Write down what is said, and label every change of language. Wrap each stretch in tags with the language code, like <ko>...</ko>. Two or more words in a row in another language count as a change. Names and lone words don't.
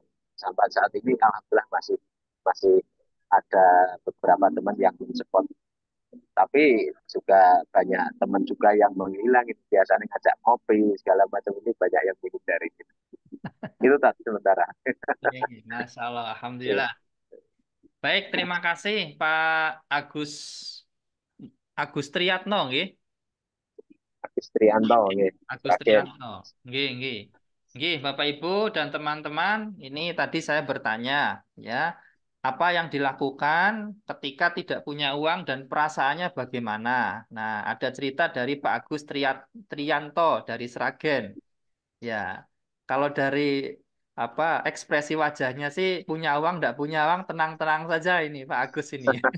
<id>Sampai saat ini alhamdulillah masih masih ada beberapa teman yang mensupport. Tapi juga banyak teman juga yang menghilang. Biasanya ngajak ngopi segala macam, ini banyak yang menghindari. Itu tadi sementara.</id> <ar>Masya Allah,</ar> <id>Ya, alhamdulillah. Baik, terima kasih Pak Agus Agus Triyatno, nggih. Istrianto, ya. Agus Terakhir. Triyanto.</id> <jv>Nggih, nggih.</jv> <id>Nggih, Bapak Ibu dan teman-teman, ini tadi saya bertanya, ya, apa yang dilakukan ketika tidak punya uang dan perasaannya bagaimana. Nah, ada cerita dari Pak Agus Trianto dari Sragen. Ya, kalau dari apa ekspresi wajahnya sih punya uang, tidak punya uang, tenang-tenang saja ini Pak Agus ini.</id>